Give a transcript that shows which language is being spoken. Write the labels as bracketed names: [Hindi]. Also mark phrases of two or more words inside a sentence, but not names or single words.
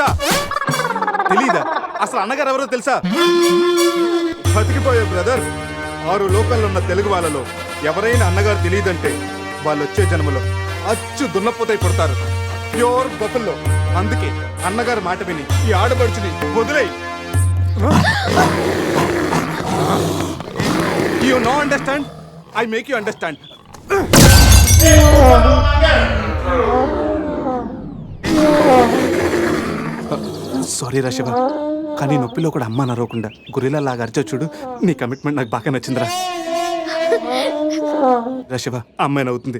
[Telugu] తెలీదా? అసలు అన్నగారు ఎవరో తెలుసా? బతికిపోయే బ్రదర్. 6 లోకల్లో ఉన్న తెలుగు వాళ్ళలో ఎవరైనా అన్నగారు తెలియదంటే వాళ్ళు వచ్చే జన్మలో అచ్చు దున్నపోతై పుడతారు. [English] pure buffalo. [Telugu] అందుకే అన్నగారు మాట విని ఈ ఆడబడుచుని వదిలేయి. [English] You no understand? I make you understand. [Telugu] సారీ రా శివ, కానీ నొప్పిలో కూడా అమ్మ నరవకుండా గొరిల్లా లాగా అరిచా చూడు. నీ కమిట్మెంట్ నాకు బాగా నచ్చిందిరా. శివ అమ్మాయిని అవుతుంది.